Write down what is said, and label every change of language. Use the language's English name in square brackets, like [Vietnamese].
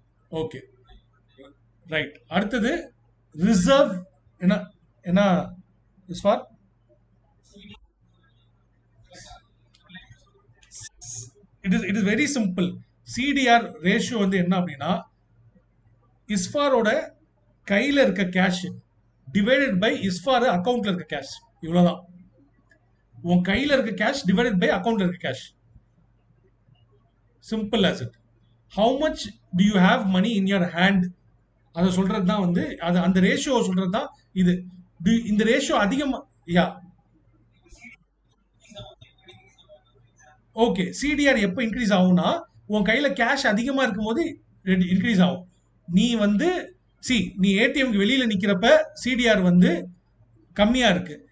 [Tamil] Okay, right. அடுத்தது reserve என்ன என்ன is for [English] It is very simple. [Tamil] CTR ratio வந்து என்ன அப்படின்னா இஸ்ஃபாரோட கையில இருக்க கேஷ் டிவைடட் பை இஸ்ஃபார் அக்கவுண்ட்ல இருக்க கேஷ். இவ்வளவுதான். உன் கையில இருக்க கேஷ் டிவைடட் பை அக்கவுண்ட்ல இருக்க cash. [English] Simple as it. How much do you have money in your hand? [Tamil] அதை சொல்றது தான் வந்து அந்த ரேஷியோ சொல்றது தான் இது. இந்த ரேஷியோ அதிகமா யா ஓகே. சிடிஆர் எப்போ இன்க்ரீஸ் ஆகும்னா உன் கையில கேஷ் அதிகமா இருக்கும் போது இன்க்ரீஸ் ஆகும். நீ வந்து நீ ஏடிஎம்க்கு வெளியில நிக்கிறப்ப சிடிஆர் வந்து கம்மியா இருக்கு.